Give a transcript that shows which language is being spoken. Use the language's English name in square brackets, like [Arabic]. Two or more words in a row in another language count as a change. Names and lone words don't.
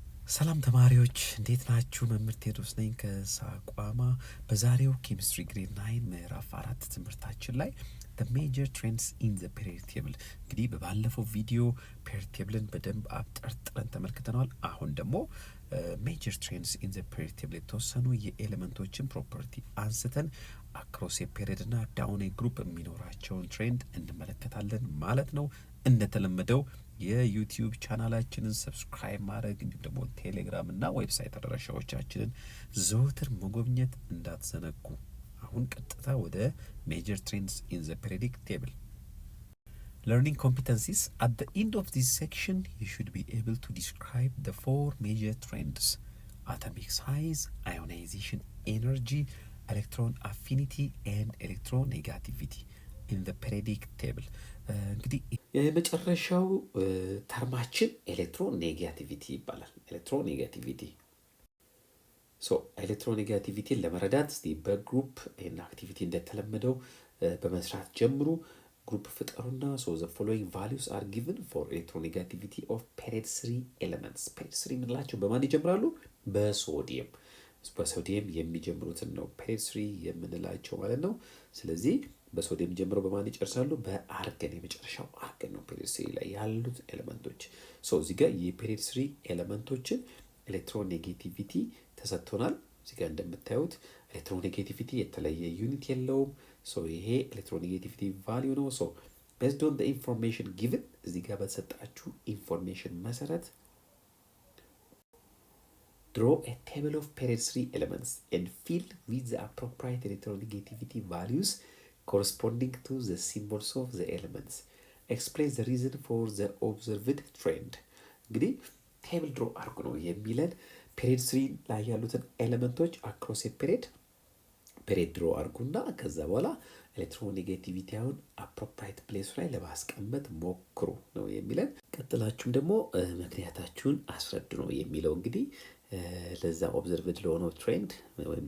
[Amharic] ሰላም ተማሪዎች እንዴት ናችሁ? መምህር ቴዎድሮስ ነኝ ከሳቋማ። በዛሬው ኬሚስትሪ ግሬድ 9 ምዕራፍ 4 ትምህርታችን ላይ [English] the major trends in the periodic [Amharic] table እንግዲህ በባለፈው ቪዲዮ [English] periodic table [Amharic] ን በደንብ አብጠርጥረን ተመልክተናል። አሁን ደግሞ [English] major trends in the periodic table [Amharic] የተወሰኑ የኤሌመንቶችን ፕሮፐርቲ አንስተን አክሮስ የፔሪድ እና [English] down group [Amharic] የሚኖራቸውን ትሬንድ እንመለከታለን ማለት ነው። እንደተለመደው የዩቲዩብ ቻናላችንን ሰብስክራይብ ማድረግ እንዲሁም ደግሞ ቴሌግራም እና ዌብሳይት አድራሻዎቻችንን ዘወትር መጎብኘት እንዳትዘነጉ። አሁን ቀጥታ ወደ [English] major trends in the periodic table። Learning competencies. At the end of this section, you should be able to describe the four major trends: atomic size, ionization energy, electron affinity, and electronegativity in the periodic table. [Amharic] እንግዲህ የመጨረሻው ተርማችን ኤሌክትሮኔጋቲቪቲ ይባላል። ኤሌክትሮኔጋቲቪቲ ኤሌክትሮኔጋቲቪቲን ለመረዳት እስቲ በግሩፕ ይህን አክቲቪቲ እንደተለመደው በመስራት ጀምሩ። ግሩፕ ፍጠሩና [English] the following values are given for electronegativity of period 3 elements. [Amharic] period 3 የምንላቸው በማን ይጀምራሉ? በሶዲየም የሚጀምሩትን ነው period 3 የምንላቸው ማለት ነው። ስለዚህ በሶዲየም ጀምረው በማን ይጨርሳሉ? በአርገን። የመጨረሻው አርገን ነው period 3 ላይ ያሉት ኤሌመንቶች። እዚህ ጋር የperiod 3 ኤሌመንቶችን ኤሌክትሮኔጌቲቪቲ ተሰጥቶናል። እዚህ ጋር እንደምታዩት ኤሌክትሮኔጌቲቪቲ የተለየ ዩኒት የለውም። ይሄ ኤሌክትሮኔጌቲቪቲ ቫልዩ ነው። [English] based on the information given [Amharic] እዚህ ጋር በተሰጣችሁ ኢንፎርሜሽን መሰረት [English] draw a table of period 3 elements and fill with the appropriate electronegativity values corresponding to the symbols of the elements. Explain the reason for the observed trend. [Amharic] እንግዲህ ቴብል ድሮ አርጉ ነው የሚለን። ፔሪድ 3 ላይ ያሉትን ኤሌመንቶች [English] across period [Amharic] ድሮ አርጉና ከዛ በኋላ ኤሌክትሮኔጋቲቪቲውን [English] appropriate place [Amharic] ላይ ለማስቀመጥ ሞክሩ ነው የሚለን። ቀጥላችሁም ደግሞ ምክንያታችሁን አስረዱ ነው የሚለው። እንግዲህ ለዛ ኦብዘርቭድ ለሆነው ትሬንድ ወይም